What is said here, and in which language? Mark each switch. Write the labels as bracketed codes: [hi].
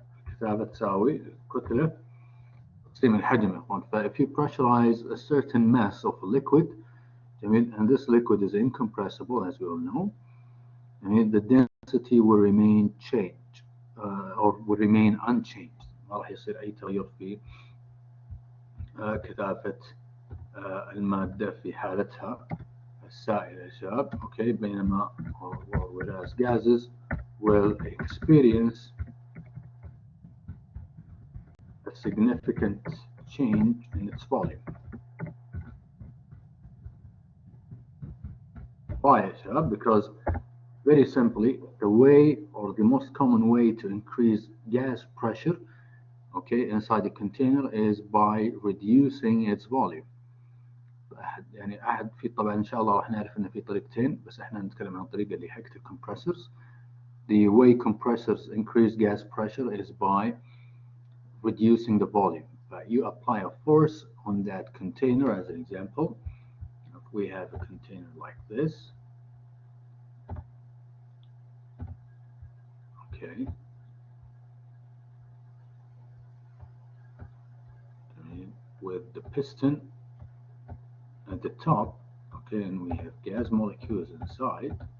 [ar] كثافة تساوي كتلة تقسيم الحجم يا اخوان. [en] ف if you pressurize a certain mass of liquid, and this liquid is incompressible as we all know, the density will remain changed or will remain unchanged. [ar] ما راح يصير أي تغير في كثافة المادة في حالتها السائلة يا شباب. [en] Okay, [ar] بينما [en] whereas gases will experience significant change in its volume. Why, sir? Because very simply, the way or the most common way to increase gas pressure, okay, inside the container is by reducing its volume. [ar] يعني في طبعا ان شاء الله راح نعرف ان في طريقتين، بس احنا نتكلم عن الطريقه اللي حقت الكمبرسورز. [en] The way compressors increase gas pressure is by reducing the volume. You apply a force on that container. As an example, if we have a container like this, okay, with the piston at the top, okay, and we have gas molecules inside.